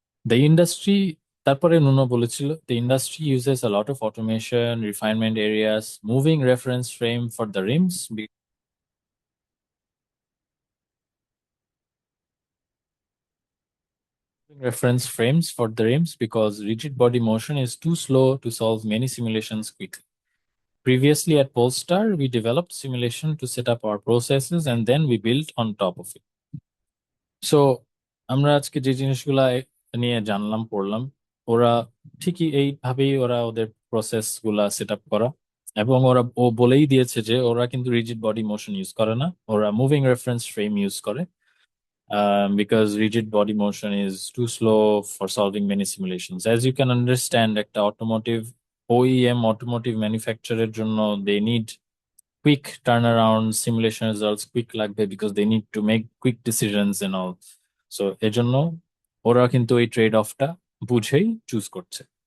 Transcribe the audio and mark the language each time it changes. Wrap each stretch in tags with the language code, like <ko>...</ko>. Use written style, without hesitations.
<en>the industry,</en> <bn>তারপরে Nuno বলেছিল,</bn> <en>The industry uses a lot of automation, refinement areas, moving reference frame for the rims, reference frames for the rims because rigid body motion is too slow to solve many simulations quickly. Previously at Polestar, we developed simulation to set up our processes and then we built on top of it.</en> <bn>So আমরা আজকে যে জিনিসগুলা নিয়ে জানলাম পড়লাম, ওরা ঠিকই এইভাবেই ওরা ওদের প্রসেস গুলা সেট আপ করা, এবং ও বলেই দিয়েছে যে ওরা কিন্তু রিজিড বডি মোশন ইউজ করে না, ওরা মুভিং রেফারেন্স ফ্রেম ইউজ করে,</bn> <en>because rigid body motion is too slow for solving many simulations. As you can understand, একটা automotive OEM automotive manufacturer জন্য they need quick turnaround simulation results,</en> <bn>quick লাগবে</bn> <en>because they need to make quick decisions and all.</en> <bn>So এজন্য ওরা কিন্তু এই trade অফটা বুঝেই choose করছে।</bn>